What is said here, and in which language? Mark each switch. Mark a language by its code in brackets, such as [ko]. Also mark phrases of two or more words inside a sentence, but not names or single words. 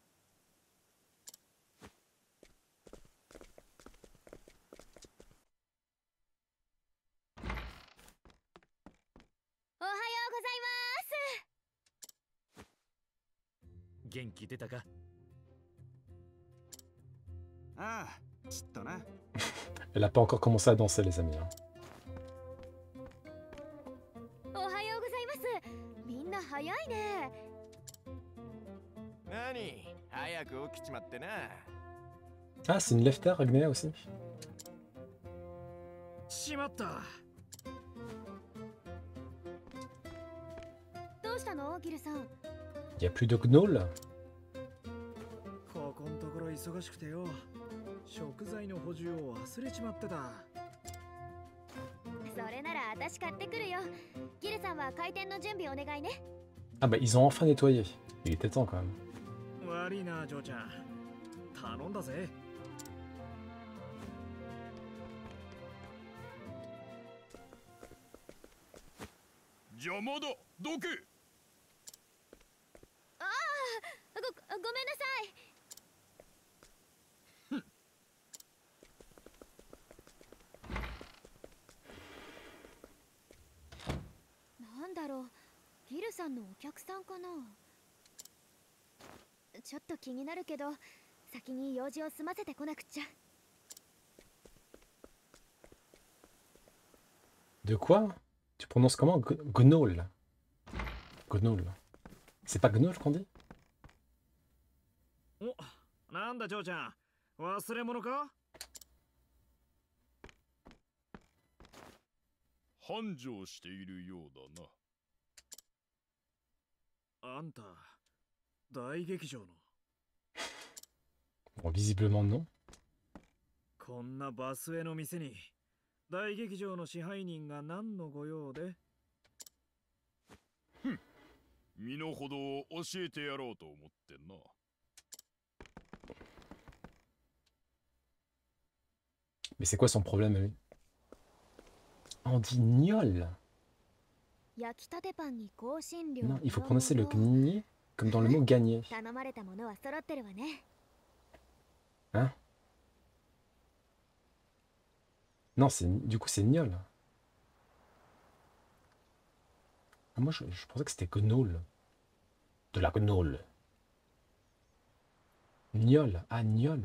[ja] おはようございます。元気出たか？ああ、ちっとな。 [fr] Elle a pas encore commencé à danser les amis, hein. [ja] おはようございます。みんな早いね。何早く起きちまってな。 [fr] Ah c'est une lefter Agnéa aussi. [ja] しまった。どうしたのギルさん？ [fr] Il y a plus de gnoll. [ja] ここんところ忙しくてよ、食材の補充を忘れちまってた。それなら私買ってくるよ。ギルさんは開店の準備お願いね。 [fr] Ah bah ils ont enfin nettoyé. Il était temps quand même. [ja] 悪いなジョーちゃん、頼んだぜ。邪魔だ、どけ。ああ、ごめんなさい。なんだろう、ギルさんのお客さんかな。ちょっと気になるけど、先に用事を済ませてこなくっちゃ。 [fr] De quoi? Tu prononces comment? Gnoll. Gnoll. C'est pas gnoll qu'on dit? [ja] お、なんだジョーちゃん、忘れ物か？繁盛しているようだな。あんた、大劇場の。 [fr] Bon, visiblement non. [ja] こんなバスへの店に大劇場の支配人が何のご用で？身の程を教えてやろうと思ってな。 [fr] Mais c'est quoi son problème lui? On dit gnôle. [ja] 焼きたてパンに香辛料。 [fr] Non, il faut prononcer le gnier comme dans le mot gagner. [ja] 頼まれたものは揃ってるわね。 [fr] Hein? Non, du coup c'est gnôle. Ah, moi je pensais que c'était gnoll. De la gnoll. Gnôle. Ah, gnôle.